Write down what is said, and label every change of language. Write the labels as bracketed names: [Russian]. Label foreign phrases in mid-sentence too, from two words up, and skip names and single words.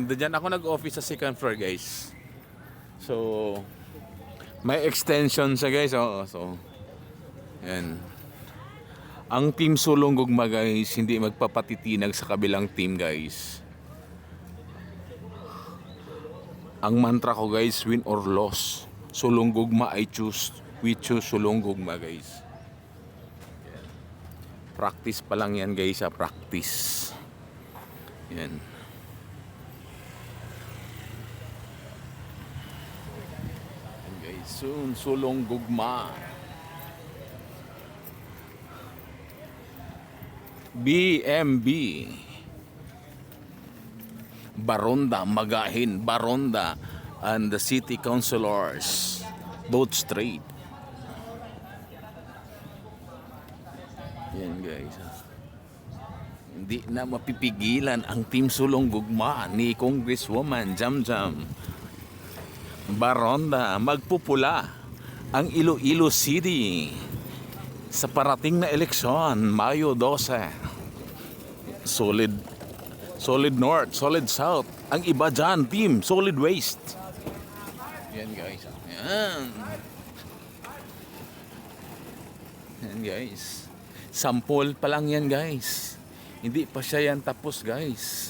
[Filipino] Diyan ako nag-office sa [English] second floor, [Filipino] guys. So, may extension siya, guys. Oh, so, yan. Ang Team Sulong Gugma, guys, hindi magpapatitinag sa kabilang team, guys. Ang mantra ko, guys, [English] win or loss, Sulong Gugma I choose. We choose Sulong Gugma, guys. Yan. [Filipino] Practice pa lang yan, guys, ha. Practice. Yan. Soon, Sulong Gugma. BMB. Baronda, Magahin, Baronda, [English] and the city councilors, both straight. [Filipino] Yan, guys. Hindi na mapipigilan ang Team Sulong Gugma ni Congresswoman Jam Jam Baronda. Magpupula ang Iloilo City sa parating na eleksyon, Mayo 12. [English] Solid North, Solid South. [Filipino] Ang iba dyan, Team Solid Waste. Yan, guys. Yan. Yan, guys. Sample pa lang yan, guys. Hindi pa siya yan tapos, guys.